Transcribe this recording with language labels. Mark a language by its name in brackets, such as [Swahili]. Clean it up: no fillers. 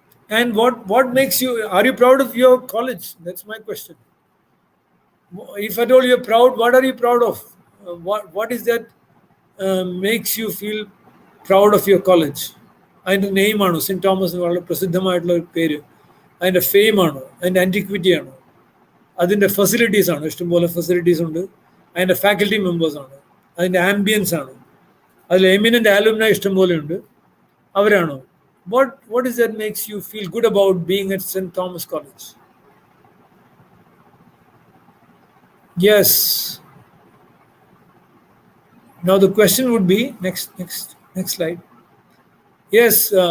[English] And what makes you, are you proud of your college? That's my question. If at all you're proud, what are you proud of? What is that makes you feel proud of your college? [Malayalam] അതിൻ്റെ നെയിമാണോ? Cent Thomas വളരെ പ്രസിദ്ധമായിട്ടുള്ള ഒരു പേര്. അതിൻ്റെ fame ആണോ? അതിൻ്റെ antiquity ആണോ? അതിൻ്റെ facilities ആണോ? ഇഷ്ടംപോലെ ഫെസിലിറ്റീസ് ഉണ്ട്. അതിൻ്റെ ഫാക്കൽറ്റി മെമ്പേഴ്സ് ആണോ? അതിൻ്റെ ആംബിയൻസ് ആണോ? അതിൽ എമിനൻ്റ് ആലുമിനി ഇഷ്ടംപോലെ ഉണ്ട്, അവരാണോ? [English] What is that makes you feel good about being at St. Thomas College? Yes. Now the question would be, next slide. Yes.